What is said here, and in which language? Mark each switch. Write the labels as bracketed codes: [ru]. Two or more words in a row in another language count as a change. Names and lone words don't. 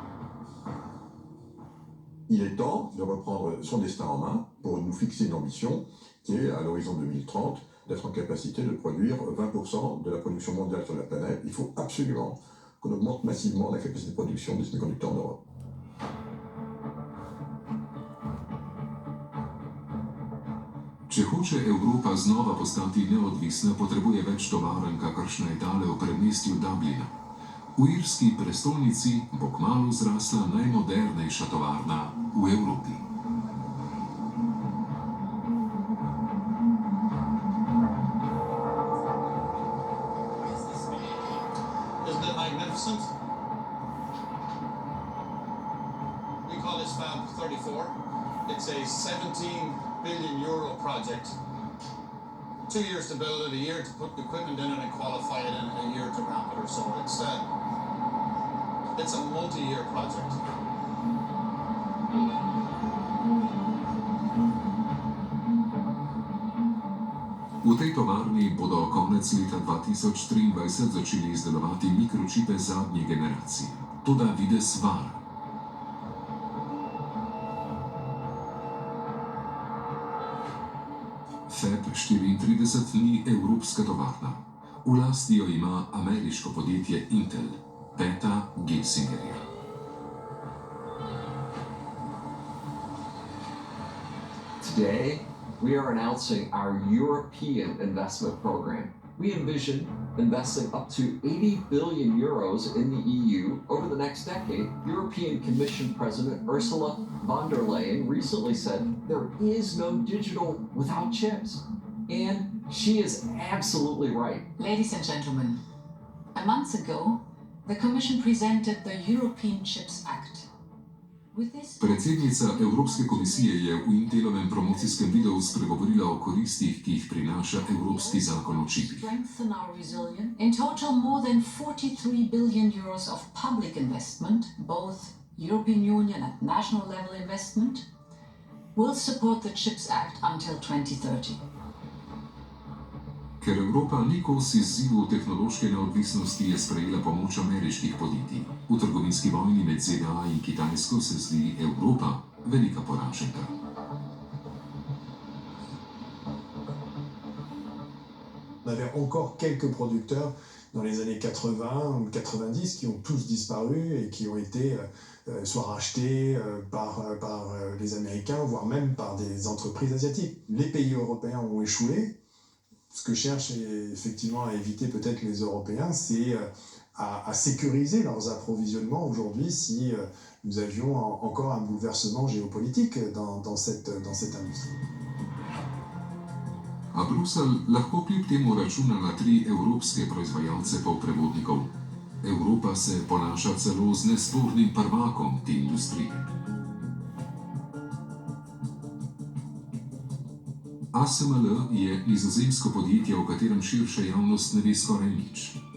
[fr] Il est temps de reprendre son destin en main pour nous fixer une ambition qui est, à l'horizon 2030, d'être en capacité de produire 20% de la production mondiale sur la planète. Il faut absolument qu'on augmente massivement la capacité de production des semi-conducteurs en Europe. [sl] Če hoče Evropa znova postati neodvisna, potrebuje več tovarn, kakršna je tale v predmestju Dublina. V irski prestolnici bo kmalu zrasla najmodernejša tovarna v Evropi. [en] Isn't it magnificent? We call this Fab 34. It's a 17 billion euro project. 2 years to build it, a year to put the equipment in it and qualify it, and a year to ramp it or so. It's a multi-year project. [sl] V tej tovarni bodo konec leta 2023 začeli izdelovati mikročipe zadnje generacije. Toda videz vara. Fab 34 ni evropska tovarna. V lasti jo ima ameriško podjetje Intel, peta Gelsingerja. [en] Today, we are announcing our European investment program. We envision investing up to 80 billion euros in the EU over the next decade. European Commission President Ursula von der Leyen recently said there is no digital without chips. And she is absolutely right. Ladies and gentlemen, a month ago, the Commission presented the European Chips Act. [sl] Predsednica Evropske komisije je v Intelovem promocijskem videu spregovorila o koristih, ki jih prinaša Evropski zakon o čipih. [en] In total, more than 43 billion euros of public investment, both European Union and national level investment, will support the Chips Act until 2030. [sl] Ker Evropa ni kos izzivu tehnološke neodvisnosti, je sprejela pomoč ameriških podjetij. V trgovinski vojni med ZDA in Kitajsko se zdi Evropa velika poraženka. [fr] On avait encore quelques producteurs dans les années 80 ou 90 qui ont tous disparu et qui ont été soit rachetés par les Américains, voire même par des entreprises asiatiques. Les pays européens ont échoué. Ce que cherchent effectivement à éviter peut-être les Européens, c'est à sécuriser leurs approvisionnements aujourd'hui si nous avions encore un bouleversement géopolitique dans cette industrie. [sl] A Bruselj lahko kljub temu računa na 3 evropske proizvajalce polprevodnikov. Evropa se ponaša celo z nespornim prvakom te industrije. ASML je nizozemsko podjetje, o katerem širša javnost ne ve skoraj nič.